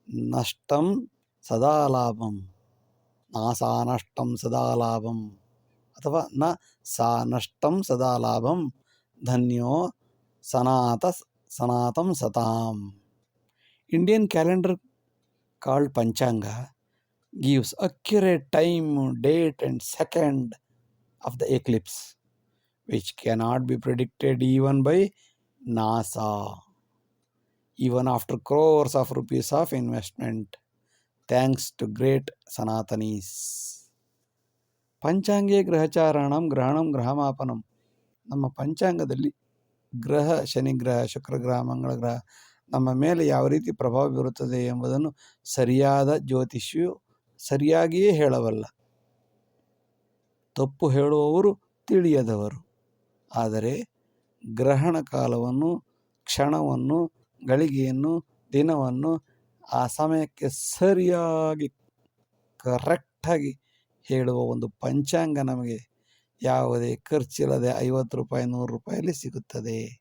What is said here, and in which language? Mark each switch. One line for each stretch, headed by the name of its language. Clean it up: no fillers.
Sanskrit: ನಷ್ಟಂ ಸದಾ ಲಾಭಂ. ನಾಸಾನಷ್ಟಂ ಸದಾ ಲಾಭಂ ಅಥವಾ ನ ಸಾ ನಷ್ಟಂ ಸದಾ ಲಾಭಂ. ಧನ್ಯೋ ಸನಾತಂ ಸತಾಂ.
English: Indian calendar called Panchanga gives accurate time, date and second of the eclipse, which cannot be predicted even by NASA, even after crores of rupees of investment, thanks to great Sanatanis.
Sanskrit: ಪಂಚಾಂಗೇ ಗ್ರಹಚಾರಣಂ ಗ್ರಹಣಂ ಗ್ರಹಮಾಪನಂ.
Kannada: ನಮ್ಮ ಪಂಚಾಂಗದಲ್ಲಿ ಗ್ರಹ, ಶನಿಗ್ರಹ, ಶುಕ್ರಗ್ರಹ, ಮಂಗಳ ಗ್ರಹ ನಮ್ಮ ಮೇಲೆ ಯಾವ ರೀತಿ ಪ್ರಭಾವ ಬೀರುತ್ತದೆ ಎಂಬುದನ್ನು ಸರಿಯಾದ ಜ್ಯೋತಿಷಿಯು ಸರಿಯಾಗಿಯೇ ಹೇಳಬಲ್ಲ. ತಪ್ಪು ಹೇಳುವವರು ತಿಳಿಯದವರು. ಆದರೆ ಗ್ರಹಣ ಕಾಲವನ್ನು, ಕ್ಷಣವನ್ನು, ಗಳಿಗೆಯನ್ನು, ದಿನವನ್ನು ಆ ಸಮಯಕ್ಕೆ ಸರಿಯಾಗಿ ಕರೆಕ್ಟಾಗಿ ಹೇಳುವ ಒಂದು ಪಂಚಾಂಗ ನಮಗೆ ಯಾವುದೇ ಖರ್ಚಿಲ್ಲದೆ 50 ರೂಪಾಯಿ 100 ರೂಪಾಯಲ್ಲಿ ಸಿಗುತ್ತದೆ.